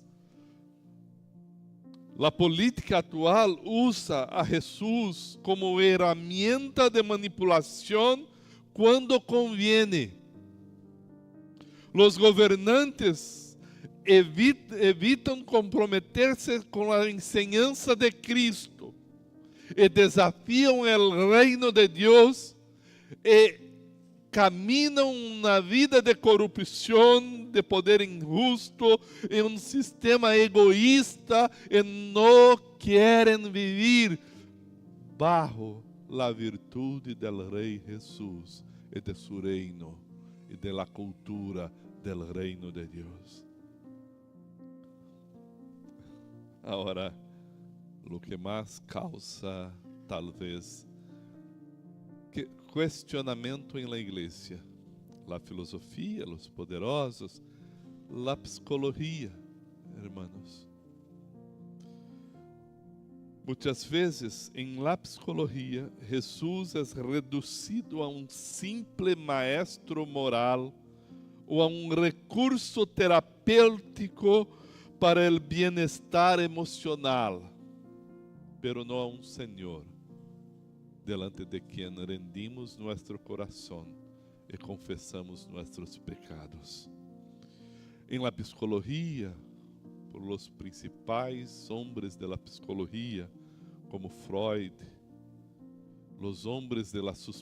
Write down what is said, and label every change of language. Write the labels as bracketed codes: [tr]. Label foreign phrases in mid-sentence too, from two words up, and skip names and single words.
[es] La política actual usa a Jesús como herramienta de manipulación cuando conviene. Los gobernantes evitan comprometerse con la enseñanza de Cristo y desafían el reino de Dios y [pt] caminam uma vida de corrupção, de poder injusto, em um sistema egoísta e não querem viver bajo a virtude do Rei Jesus e de seu reino e da cultura do reino de Deus. Agora, o que mais causa, talvez, questionamento em la igreja, la filosofia, [es] los poderosos, la psicologia, hermanos. [pt] Muitas vezes, em la psicologia, Jesus é reduzido a um simples maestro moral ou a um recurso terapêutico para o bem-estar emocional, pero não a um Senhor [es] delante de quien rendimos nuestro corazón y confesamos nuestros pecados. En la psicología, por los principales hombres de la psicología, como Freud, los hombres de la